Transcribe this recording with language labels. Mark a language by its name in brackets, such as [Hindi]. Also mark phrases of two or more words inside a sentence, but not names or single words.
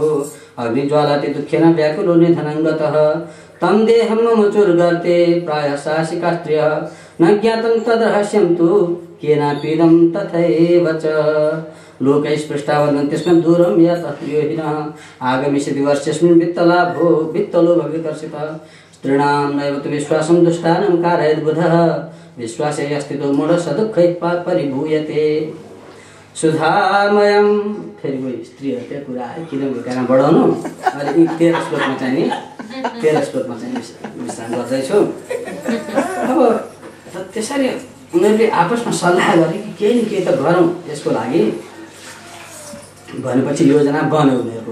[Sanskrit] अग्निज्वालाति दुःखेन व्याकुलो निधनङ्गतः तं देहं मम चुर्गर्ते प्रायः साहसिका स्त्रियः न ज्ञातं तद्रहस्यं तु केनापीदं तथैव च लोकैस्पृष्टा वदन्ति स्म दूरं यतः योहिनः आगमिष्यति वर्षेऽस्मिन् वित्तलोभविकर्षितः स्त्रीणां नैव तु विश्वासं दुष्टानां कारयेद् बुधः विश्वासे अस्तितो मूढसदुःखैः परिभूयते सुधामयम। [Nepali] फेरि कोही स्त्रीहरूको कुरा है किन भूमिका बढाउनु। अहिले 13 श्लोकमा चाहिँ विश्राम गर्दैछु। अब त्यसरी उनीहरूले आपसमा सल्लाह गरे कि केही न केही त गरौँ यसको लागि भनेपछि योजना बन्यो उनीहरूको।